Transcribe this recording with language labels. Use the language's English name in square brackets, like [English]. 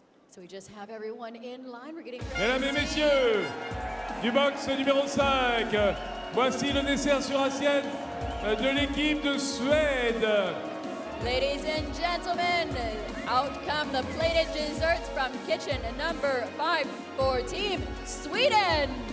[English] So we just have everyone in line. We're getting ready. [French] Mesdames et messieurs, du box numéro 5, voici le dessert sur assiette de l'équipe de Suède. [English] Ladies and gentlemen, out come the plated desserts from kitchen number 5 for Team Sweden.